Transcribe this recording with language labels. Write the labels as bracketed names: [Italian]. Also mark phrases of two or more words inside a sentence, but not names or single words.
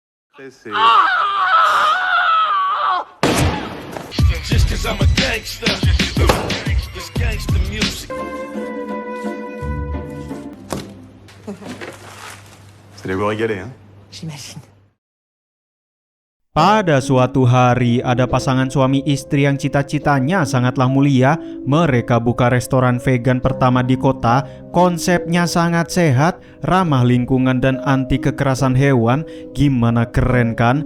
[English] Just 'cause I'm a gangster. This gangster music. [French] Vous allez vous régaler, hein? J'imagine. [Indonesian] Pada suatu hari, ada pasangan suami istri yang cita-citanya sangatlah mulia. Mereka buka restoran vegan pertama di kota. Konsepnya sangat sehat, ramah lingkungan dan anti kekerasan hewan. Gimana keren kan?